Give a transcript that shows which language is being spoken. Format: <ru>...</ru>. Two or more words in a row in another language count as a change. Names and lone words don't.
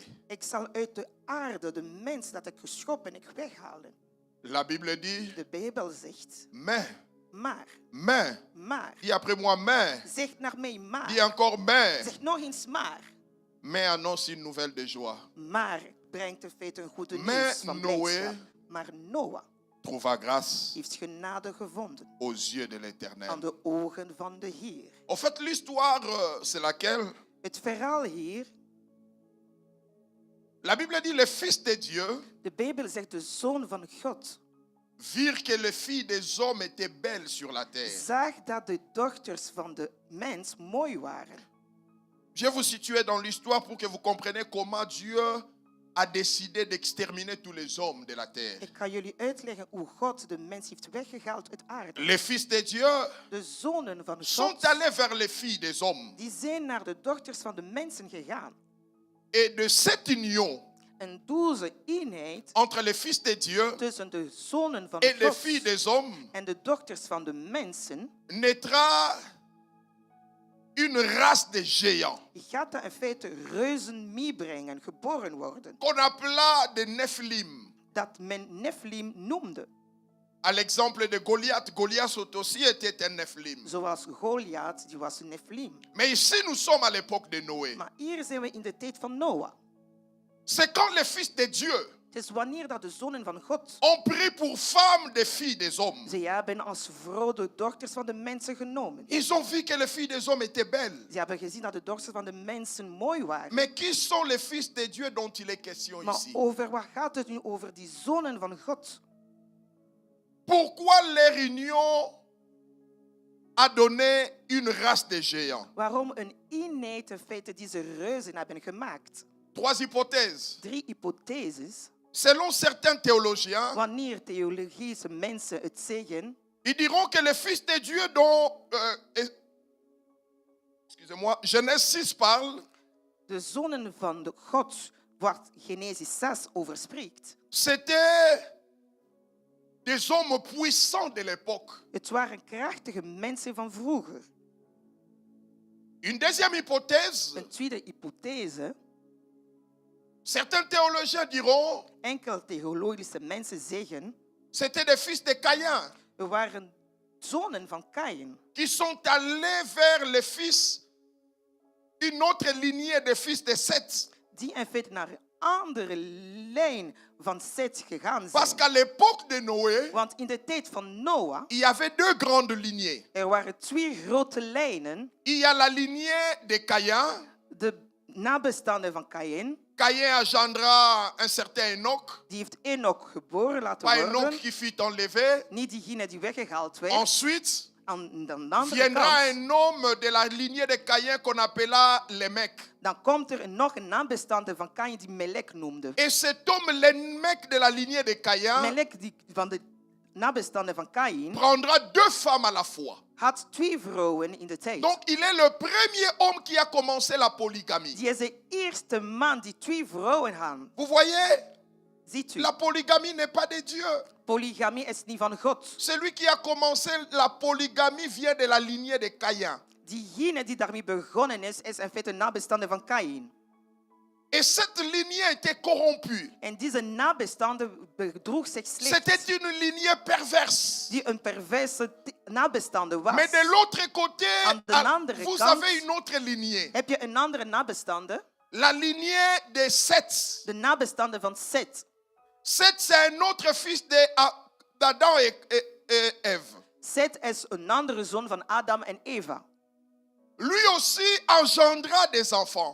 <nl>ik zal uit de aarde de mens dat ik geschoppen ik weghalen.</nl> <fr>La Bible dit,</fr> <nl>De Bijbel zegt,</nl> <fr>mais,</fr> <nl>maar,</nl> <fr>dis après moi, mais,</fr> <nl>zeg naar mij</nl> <fr>dis</fr> <nl>maar.</nl> <fr>encore mais,</fr> <nl>Zeg nog eens maar.</nl> <fr>mais annonce une nouvelle de joie.</fr> <nl>Maar brengt in feite een goede Maar nieuws van Noé blijdschap. Maar Noah</nl> <fr>Trouva grâce</fr> <nl>heeft genade gevonden</nl> <fr>aux yeux de l'Éternel.</fr> <nl>aan de ogen van de Heer.</nl> <fr>En fait, l'histoire, c'est laquelle?</fr> <nl>Het verhaal hier,</nl> <fr>La Bible dit, les fils de Dieu</fr> <nl>de Bijbel zegt de zoon van God,</nl> <fr>virent que les filles des hommes étaient belles sur la terre.</fr> <nl>zag dat de dochters van de mens mooi waren.</nl> <fr>Je vais vous situer dans l'histoire pour que vous compreniez comment Dieu a décidé d'exterminer tous les hommes de la terre.</fr> <nl>Ik ga jullie uitleggen hoe God de mens heeft weggehaald uit aarde.</nl> <fr>Les fils de Dieu</fr> <nl>De zonen van</nl> <fr>sont</fr> <nl>God,</nl> <fr>allés vers les filles des hommes.</fr> <nl>die zijn naar de dochters van de mensen gegaan.</nl> <fr>Et de cette union</fr> <nl>En deze eenheid</nl> <fr>entre les fils de Dieu</fr> <nl>tussen de zonen van</nl> <fr>et les</fr> <nl>God</nl> <fr>filles des hommes</fr> <nl>en de dochters van de mensen</nl> <fr>naîtra une race de géants</fr> <nl>gaat dat in feite reuzen meebrengen, geboren worden.</nl> <fr>qu'on appela des Nephilim.</fr> <nl>Dat men Nephilim noemde.</nl> <fr>À l'exemple de Goliath, Goliath aussi était un Nephilim.</fr> <nl>Zoals Goliath, die was een Nephilim.</nl> <fr>Mais ici, nous sommes à l'époque de Noé.</fr> <nl>Maar hier zijn we in de tijd van Noah.</nl> <fr>C'est quand les fils de Dieu</fr> <nl>Het is wanneer dat de zonen van God,</nl> <fr>ont pris pour femmes des filles des hommes.</fr> <nl>ze hebben als vrouw de dochters van de mensen genomen.</nl> <fr>Ils ont vu que les filles des hommes étaient belles.</fr> <nl>Ze hebben gezien dat de dochters van de mensen mooi waren.</nl> <fr>Mais qui sont les fils de Dieu dont il est question</fr> <nl>Maar</nl> <fr>ici?</fr> <nl>over wat gaat het nu over die zonen van God?</nl> <fr>Pourquoi leur union a donné une race de géants?</fr> <nl>Waarom een eenheid in feite deze reuzen hebben gemaakt?</nl> <fr>3 hypothèses.</fr> <nl>3 hypotheses.</nl> <fr>Selon certains théologiens,</fr> <nl>Wanneer theologische mensen het zeggen,</nl> <fr>Ils diront que le Fils de Dieu dont, excusez-moi, Genèse 6 parle,</fr> <nl>De zonen van de God waar Genesis 6 over spreekt.</nl> <fr>c'était des hommes puissants de l'époque.</fr> <nl>Het waren krachtige mensen van vroeger.</nl> <fr>Une deuxième hypothèse,</fr> <nl>Een tweede hypothese.</nl> <fr>certains théologiens diront,</fr> <nl>Enkel theologische mensen zeggen,</nl> <fr>c'était des fils de Caïn</fr> <nl>er waren zonen van Kaïn.</nl> <fr>qui sont allés vers le fils, une autre lignée de fils de Seth.</fr> <nl>Die in feite naar een andere lijn van Seth gegaan</nl> <fr>Parce</fr> <nl>zijn.</nl> <fr>qu'à l'époque de Noé,</fr> <nl>Want in de tijd van Noah,</nl> <fr>il y avait deux grandes lignées.</fr> <nl>er waren twee grote lijnen.</nl> <fr>Il y a la lignée de Caïn.</fr> <nl>De nabestaanden van Kaïn.</nl> <fr>Caïn engendra un certain Enoch,</fr> <nl>Die heeft Enoch geboren laten</nl> <fr>pas Enoch</fr> <nl>worden.</nl> <fr>qui fut enlevé.</fr> <nl>Niet diegene die weggehaald werd.</nl> <fr>Ensuite,</fr> <nl>Aan de andere</nl> <fr>viendra</fr> <nl>kant,</nl> <fr>un homme de la lignée de Caïn qu'on appela Lémec.</fr> <nl>dan komt er nog een nabestaande van Kaïn die Melek noemde.</nl> <fr>Et cet homme, Lémec de la lignée de Caïn,</fr> <nl>Melek, die van de nabestaanden van Kaïn,</nl> <fr>prendra deux femmes à la fois.</fr> <nl>had twee vrouwen in de tijd.</nl> <fr>Donc, il est le premier homme qui a commencé la polygamie.</fr> <nl>Die is de eerste man die twee vrouwen had.</nl> <fr>Vous voyez,</fr> <nl>Ziet u,</nl> <fr>la polygamie n'est pas de Dieu.</fr> <nl>polygamie is niet van God.</nl> <fr>Celui qui a commencé la polygamie vient de la lignée de Caïn.</fr> <nl>Diegene die daarmee begonnen is in feite een nabestaande van Kaïn.</nl> <fr>Et cette lignée était corrompue.</fr> <nl>En deze nabestaande bedroeg zich slecht.</nl> <fr>C'était une lignée perverse.</fr> <nl>Die een perverse nabestaande was.</nl> <fr>Mais de l'autre côté,</fr> <nl>Aan de andere</nl> <fr>vous</fr> <nl>kant</nl> <fr>avez une autre lignée.</fr> <nl>heb je een andere nabestaande.</nl> <fr>La lignée de Seth.</fr> <nl>De nabestaande van Seth.</nl> <fr>Seth, c'est un autre fils d'Adam et Ève.</fr> <nl>Seth is een andere zoon van Adam en Eva.</nl> <fr>Lui aussi engendra des enfants.</fr>